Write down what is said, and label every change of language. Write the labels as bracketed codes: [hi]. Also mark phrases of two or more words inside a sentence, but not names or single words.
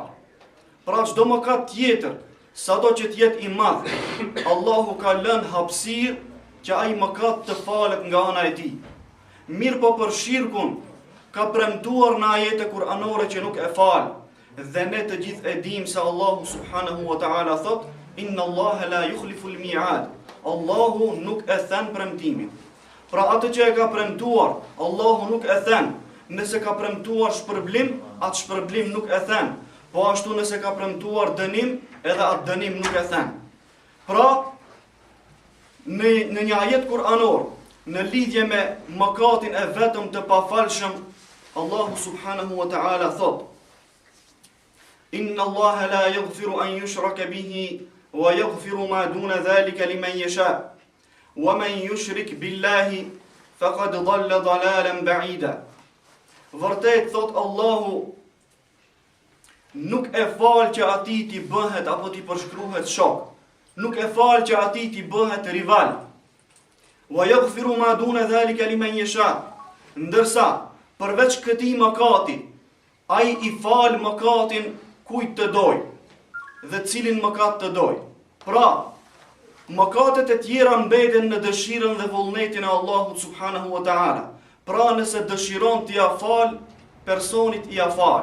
[sq] Pra çdo mëkat tjetër, sado që t'jetë i madh, Allahu ka lënë hapësirë që ai mëkat të falet nga ana e tij. Mirë po për shirkun ka premtuar në ajete kuranore që nuk e fal, dhe ne të gjithë e dimë se Allahu [ar] سبحانه وتعالى [sq] thot: [ar] إن الله لا يخلف الميعاد. [sq] Allahu nuk e thën premtimin. Pra atë që e ka premtuar, Allahu nuk e thën. Nëse ka premtuar shpërblim, atë shpërblim nuk e thën. Po ashtu nëse ka premtuar dënim, edhe atë dënim nuk e thën. Pra, në një ajet kuranor, në lidhje me mëkatin e vetëm të pafalshëm, Allahu [ar] سبحانه وتعالى [sq] thot: [ar] إن الله لا يغفر أن يشرك به ويغفر ما دون ذلك لمن يشاء ومن يشرك بالله فقد ضل ضلالا بعيدا. [sq] Vërtet thot Allahu nuk e fal që ati ti bëhet apo ti përshkruhet shok. Nuk e fal që ati ti bëhet rival. [ar] ويغفر ما دون ذلك لمن يشاء. [sq] Ndërsa përveç këtij mëkati, ai I fal mëkatin kujt të doj dhe cilin mëkat të doj. Pra, mëkatet e tjera mbeten në dëshirën dhe vullnetin e Allahut [ar] سبحانه وتعالى. [sq] Pra, nëse dëshiron të ja fal, personit I ja fal.